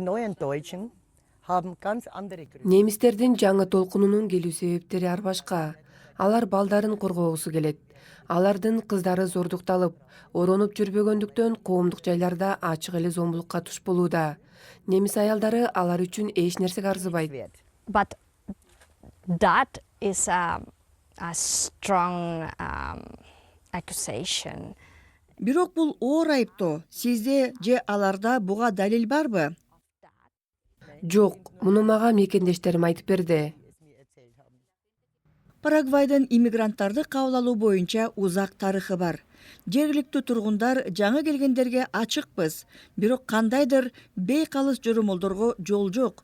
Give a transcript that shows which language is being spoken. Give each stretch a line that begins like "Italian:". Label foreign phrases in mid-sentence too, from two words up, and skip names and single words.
Kyrgyz: Немистердин жаңы толкунунун келүү себептери ар башка. Алар балдарын коргоосу келет. Алардын кыздары зордукталып, оронуп жүрбөгөндүктөн коомдук жайларда ачык эле зомбулукка туш болууда. Немис аялдары алар үчүн эч нерсеге арзыбайт.
English: But that is a strong accusation.
Kyrgyz: Бирок бул оор айыптоо. Сизде же аларда буга далил барбы? Жок, муну мага мекендештерим айтып берди. Парагвайдын иммигранттарды кабыл алуу боюнча узак тарыхы бар. Жергиликтүү тургундар жаңы келгендерге ачыкпыз, бирок кандайдыр бейкалыс жорумолдорго жол жок.